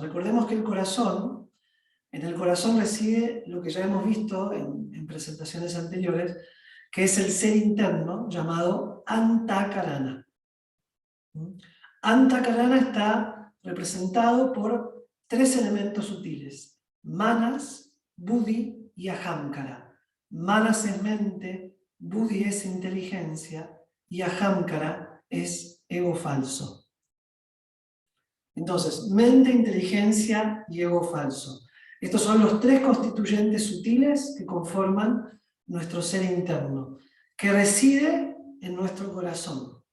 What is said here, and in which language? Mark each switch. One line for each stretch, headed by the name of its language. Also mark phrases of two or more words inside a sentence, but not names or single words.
Spanish: Recordemos que en el corazón reside lo que ya hemos visto en presentaciones anteriores, que es el ser interno llamado Antakarana. Antakarana está representado por tres elementos sutiles: Manas, Buddhi y Ahamkara. Manas es mente, Buddhi es inteligencia y Ahamkara es ego falso. Entonces, mente, inteligencia y ego falso. Estos son los tres constituyentes sutiles que conforman nuestro ser interno, que reside en nuestro corazón.